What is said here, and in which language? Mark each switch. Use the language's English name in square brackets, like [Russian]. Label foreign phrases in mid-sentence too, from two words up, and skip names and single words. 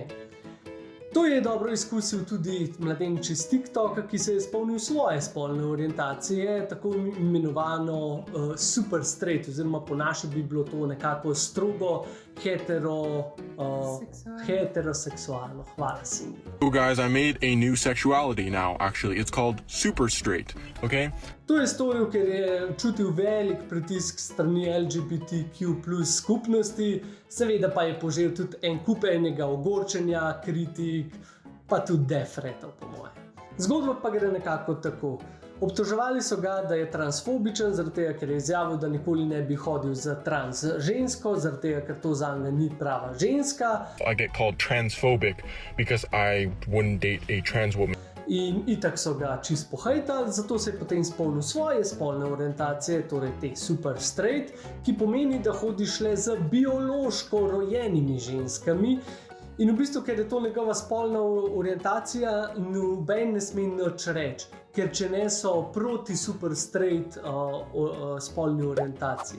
[Slovenian] To je dobro izkusil tudi mladenič iz TikToka, ki se je spomnil svoje spolne orientacije, tako imenovano [English] super straight, [Slovenian] oziroma po naše bi bilo to nekako strogo heteroseksualno. Hvala, Cindy. [English] So guys, I made a new sexuality now, actually. It's called super straight, okay? [Slovenian] To je storil, ker je čutil velik pritisk strani LGBTQ+ skupnosti, seveda pa je požel tudi en kup enega ogorčenja, kritik, pa tudi defretov, po moje. Zgodba pa gre nekako tako. Obtoževali so ga, da je transfobičen, zaradi tega, ker je izjavil, da nikoli ne bi hodil za trans žensko, zaradi tega, ker to zanje ni prava ženska. [English] I get called transphobic because I wouldn't date a trans woman. [Slovenian] In itak so ga čist pohejtali, zato se je potem spomnil svoje spolne orientacije, torej te [English] super straight, [Slovenian] ki pomeni, da hodiš le z biološko rojenimi ženskami. In v bistvu, ker je to njegova spolna orientacija, noben ne sme nič reči, ker če ne so proti [English] super straight [Slovenian] spolni orientaciji.